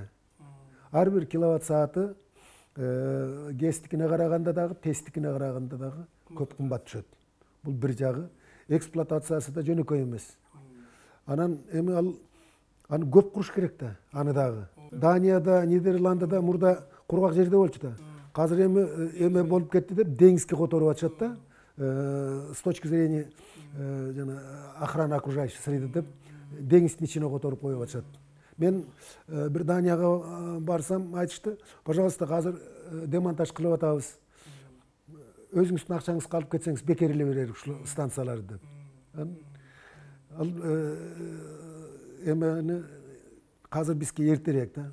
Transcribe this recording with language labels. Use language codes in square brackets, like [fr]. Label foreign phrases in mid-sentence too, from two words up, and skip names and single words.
[ky] Ар бир киловатт сааты гэстикине караганда дагы, тесттикине караганда дагы көп кымбат түшөт. Бул бир жагы. Эксплуатациясы да жөнөкөй эмес. Анан эми аны көп куруш керек да, аны дагы. Данияда, Нидерландыда мурда кургак жерде болчу да. Азыр эме болуп кетти деп деңизге которуп атышат да. [ru] С точки зрения охраны окружающей среды [ky] деп деңиздин ичине которуп коюп атышат. Мен бир Данияга барсам айтышты, пожалуйста, азыр демонтаж кылып атабыз. Өзүңүздүн акчаңызды алып кетсеңиз бекер эле берели ушул станцияларды деп. Ал эмени азыр бизге эртерээк да.